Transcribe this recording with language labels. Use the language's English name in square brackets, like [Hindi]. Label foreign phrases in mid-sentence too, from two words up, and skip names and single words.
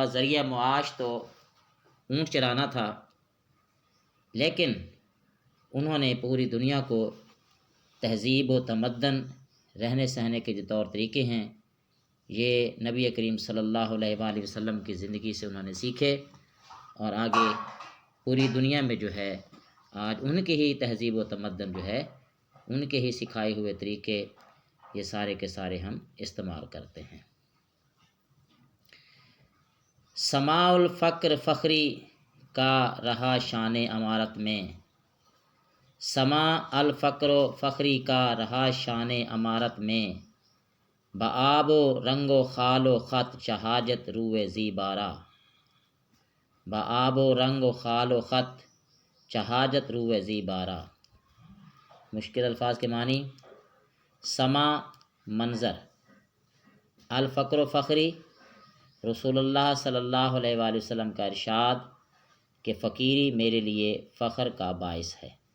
[Urdu] ذریعہ معاش تو اونٹ چرانا تھا، لیکن انہوں نے پوری دنیا کو تہذیب و تمدن، رہنے سہنے کے جو طور طریقے ہیں، یہ نبی کریم [Arabic] صلی اللہ علیہ وآلہ وسلم [Urdu] کی زندگی سے انہوں نے سیکھے، اور آگے پوری دنیا میں جو ہے آج ان کے ہی تہذیب و تمدن جو ہے، ان کے ہی سکھائے ہوئے طریقے یہ سارے کے سارے ہم استعمال کرتے ہیں۔ سماع [Arabic] الفقر فخری [Urdu] کا رہا شان امارت میں، سماع [Arabic] الفقر فخری [Urdu] کا رہا شان امارت میں، [Persian] بآب و رنگ و خال و خط چہاجت روئے زیبارہ، بآب و رنگ و خال و خط چہاجت روئے زیبارہ۔ [Urdu] مشکل الفاظ کے معنی: سماع منظر، [Arabic] الفقر و فخری رسول اللہ صلی اللہ علیہ وآلہ وسلم [Urdu] کا ارشاد کہ فقیری میرے لیے فخر کا باعث ہے۔